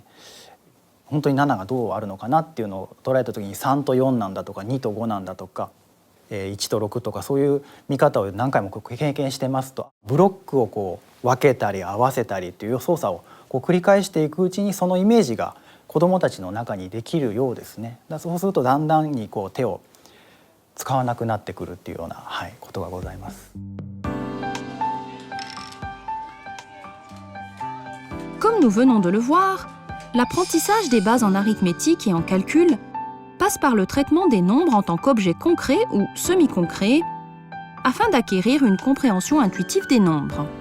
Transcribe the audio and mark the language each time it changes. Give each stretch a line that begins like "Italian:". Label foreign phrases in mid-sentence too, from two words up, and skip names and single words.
Japanese: 本当に7がどうあるのかなっていうのを捉えた時に3と4なんだとか2と5なんだとか1と6とかそういう見方を何回も経験してますとブロックを分けたり合わせたりっていう操作を繰り返していくうちにそのイメージが子どもたちの中にできるようですね。そうするとだんだんに手を使わなくなってくるっていうような、ことがございます。
French: Comme nous venons de le voir, l'apprentissage des bases en arithmétique et en calcul passe par le traitement des nombres en tant qu'objets concrets ou semi-concrets afin d'acquérir une compréhension intuitive des nombres.